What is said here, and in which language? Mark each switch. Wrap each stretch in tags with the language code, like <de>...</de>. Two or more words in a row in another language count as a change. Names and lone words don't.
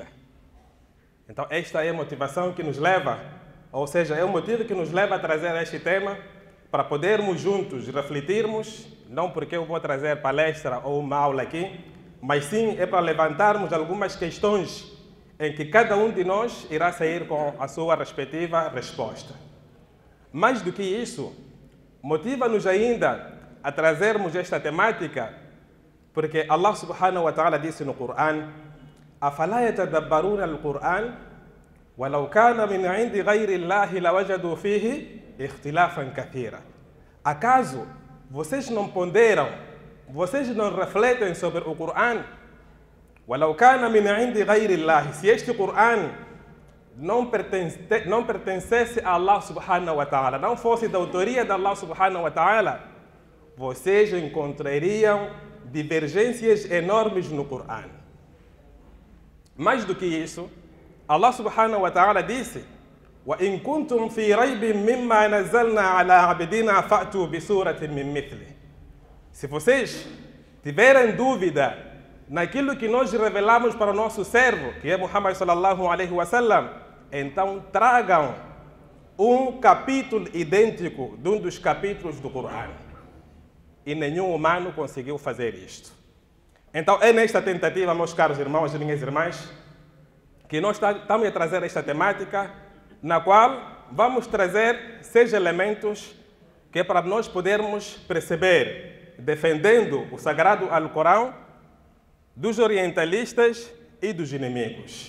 <pt>Então, esta é a motivação que nos leva, ou seja, é o motivo que nos leva a trazer este tema para podermos juntos refletirmos, não porque eu vou trazer palestra ou uma aula aqui, mas sim é para levantarmos algumas questões em que cada um de nós irá sair com a sua respectiva resposta. Mais do que isso, motiva-nos ainda a trazermos esta temática, porque</pt> <ar>الله سبحانه وتعالى</ar> <pt>disse no Corão:</pt> <ar>أفلا يتدبرون القرآن ولو كان من عند غير الله لوجدوا فيه اختلافا كثيرا.</ar> <pt>Acaso vocês não ponderam, vocês não refletem sobre o Corão?</pt> <ar>ولو كان من عند غير الله,</ar> <pt>se este Corão não pertencesse a</pt> <ar>الله سبحانه وتعالى,</ar> <pt>não fosse da autoria de</pt> <ar>الله سبحانه وتعالى,</ar> <pt>vocês encontrariam divergências enormes no Corão. Mais do que isso,</pt> <ar>الله سبحانه وتعالى disse: وَإِن كُنْتُمْ فِي رَيْبٍ مِّمَّا نَزَّلْنَا عَلَىٰ عَبْدِنَا فَأْتُوا بِسُورَةٍ مِّن مِّثْلِهِ.</ar> <pt>Se vocês tiverem dúvida naquilo que nós revelamos para o nosso servo, que é Muhammad</pt> <ar>صلى الله عليه وسلم,</ar> <pt>então tragam um capítulo idêntico de um dos capítulos do Corão. E nenhum humano conseguiu fazer isto. Então, é nesta tentativa, meus caros irmãos e minhas irmãs, que nós estamos a trazer esta temática, na qual vamos trazer 6 elementos que é para nós podermos perceber, defendendo o Sagrado Alcorão dos orientalistas e dos inimigos.</pt>